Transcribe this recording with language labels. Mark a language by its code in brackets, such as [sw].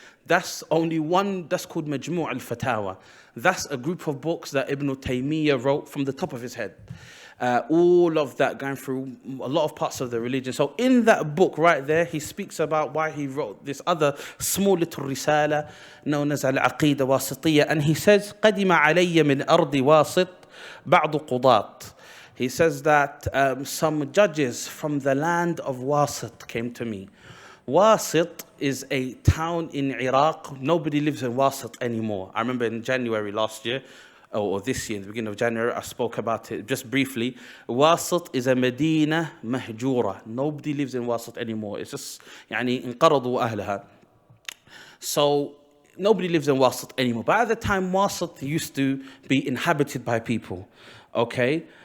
[en] That's only one, that's called Majmu' al-Fatawa. That's a group of books that Ibn Taymiyyah wrote from the top of his head. All of that going through a lot of parts of the religion. So in that book right there, he speaks about why he wrote this other small little risala known as Al-Aqeedah Al-Wasatiyyah. And he says, [ar] قَدِمَ عَلَيَّ مِنْ أَرْضِ وَاسِطٍ بَعْضُ قُضَاةٍ. [en] He says that some judges from the land of Wasit came to me. Wasit is a town in Iraq. Nobody lives in Wasit anymore. I remember in January last year, or this year, in the beginning of January, I spoke about it just briefly. Wasit is a [ar] Medina mahjura. [en] Nobody lives in Wasit anymore. It's just, [ar] يعني انقرضوا أهلها. [en] So nobody lives in Wasit anymore. But at the time, Wasit used to be inhabited by people. Okay?